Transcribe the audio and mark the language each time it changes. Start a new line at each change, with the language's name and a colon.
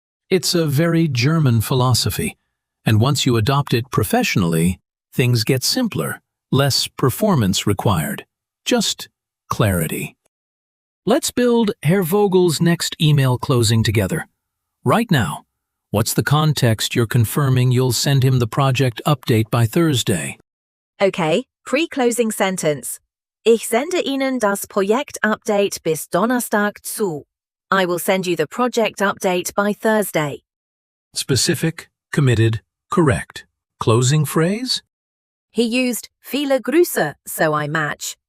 English: It's a very German philosophy. And once you adopt it professionally, things get simpler, less performance required. Just clarity. Let's build Herr Vogel's next email closing together. Right now, what's the context you're confirming you'll send him the project update by Thursday? Okay, pre-closing sentence.
German: Ich sende Ihnen das Projektupdate bis Donnerstag zu.
English: I will send you the project update by Thursday. Specific, committed, correct. Closing phrase? He used viele Grüße, so I match.